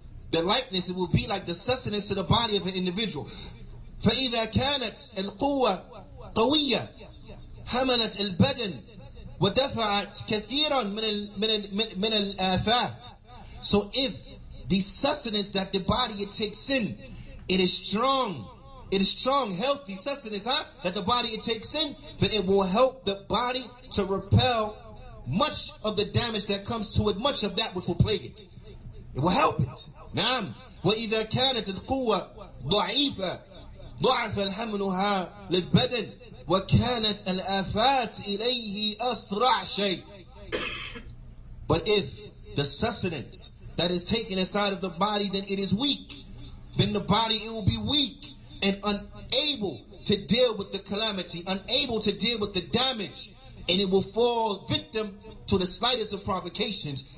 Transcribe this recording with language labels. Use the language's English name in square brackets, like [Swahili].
[English] The likeness, it will be like the sustenance to the body of an individual. [Arabic] فإذا كانت القوة قوية حملت البدن ودفعت كثيرا من الآفات. [English] So if the sustenance that the body it takes in, it is strong, healthy sustenance, that the body it takes in, then it will help the body to repel much of the damage that comes to it, much of that which will plague it. It will help it. نعم. [Arabic] وإذا كانت القوة ضعيفة ضعف حملها للبدن وكانت الآفات إليه أسرع شيء. [English] But if the sustenance that is taken inside of the body, then it is weak, then the body, it will be weak and unable to deal with the calamity, unable to deal with the damage And it will fall victim to the slightest of provocations.